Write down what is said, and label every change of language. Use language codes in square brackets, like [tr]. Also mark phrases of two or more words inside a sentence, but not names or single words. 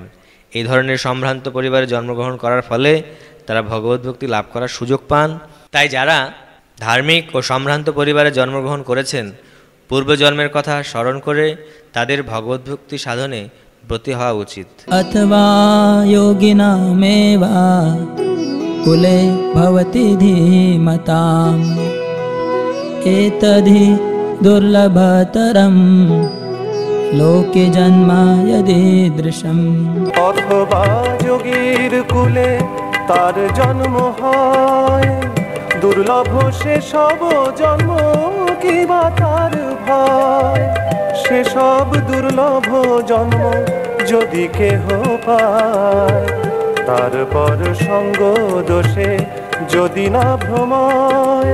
[bn] এই ধরনের সম্ভ্রান্ত পরিবারে জন্মগ্রহণ করার ফলে তারা ভগবদ্ভক্তি লাভ করার সুযোগ পান। তাই যারা ধার্মিক ও সম্ভ্রান্ত পরিবারে জন্মগ্রহণ করেছেন পূর্বজন্মের কথা স্মরণ করে তাদের ভগবদ্ভক্তি সাধনে ব্রতী হওয়া উচিত। [sa] অথবা যোগিনামেবা कुले भवति धीमताम् एतद्धि दुर्लभतरम् लोके जन्म यदीदृशम्। [bn] অথবা যোগীর কুলে তার জন্ম হয়, দুর্লভ সে সব জন্ম কিবা তার ভয়। সেসব দুর্লভ জন্ম যদি কেহ পায়, তারপর সঙ্গ দোষে যদি না ভ্রময়।